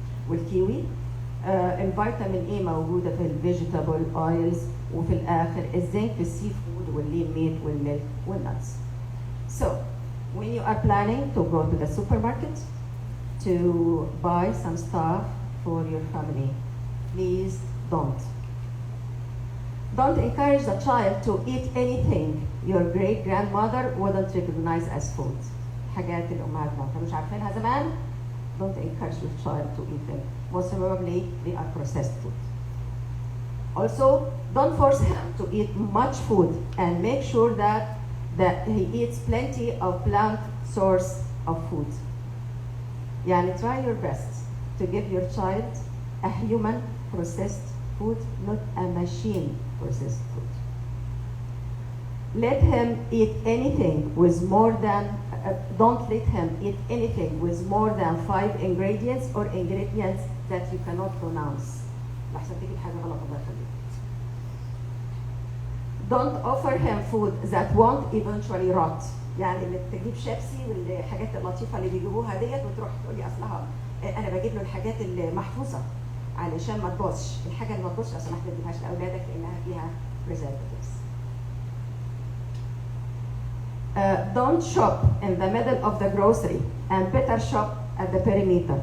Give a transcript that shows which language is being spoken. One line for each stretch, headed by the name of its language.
Arabic: والكيوي، الفيتامين اي موجوده في الفيجيتابل اويلز، وفي الاخر الزنك في السي فود واللين ميت والميلك والنتس.
English: So when you are planning to go to the supermarket to buy some stuff for your family, please don't encourage the child to eat anything your great grandmother wouldn't recognize as food.
Arabic: حاجات الأمهات ما كانوش عارفينها زمان.
English: Don't encourage your child to eat them. Most probably they are processed food. Also, don't force him to eat much food, and make sure that he eats plenty of plant source of food. Yani try your best to give your child a human processed food, not a machine processed food. Let him eat anything with more than, don't let him eat anything with more than 5 ingredients or ingredients that you cannot pronounce.
Arabic: لحسن تجيب حاجة غلط الله يخليك.
English: Don't offer him food that won't eventually rot.
Arabic: يعني اللي تجيب شيبسي والحاجات اللطيفة اللي بيجيبوها ديت وتروح تقولي أصلها أنا بجيب له الحاجات اللي محفوظة علشان ما تبوظش، الحاجة اللي ما تبوظش لو سمحت ما تجيبهاش لأولادك لأنها فيها preservatives.
English: Don't shop in the middle of the grocery and better shop at the perimeter.